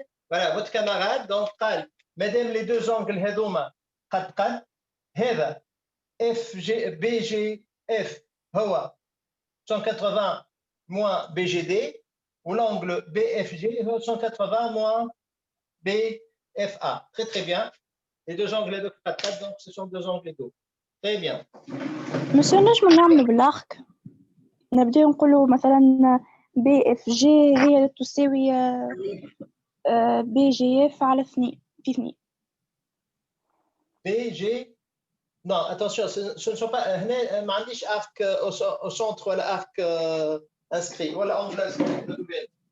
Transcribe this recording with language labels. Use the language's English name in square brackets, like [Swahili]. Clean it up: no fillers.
[French] Voilà, votre camarade donc [Arabic] قال [French] madame les deux angles [Arabic] هذوما قد هذا [French] BGF [Arabic] هو [French] 180 moins BGD ou l'angle BFG هو 180 moins BFA. Très très bien. Les deux angles de [Arabic] قد [French] donc ce sont deux angles égaux. Très bien. [Arabic] monsieur نجم نعمل بالارك نبدأ نقولوا مثلا BFG هي تساوي BGF على 2 في 2. [French] BG non attention ce ne sont pas [Arabic] هنا ما عنديش [French] arc au centre [Arabic] ولا [French] arc inscrit ولا angle inscrit.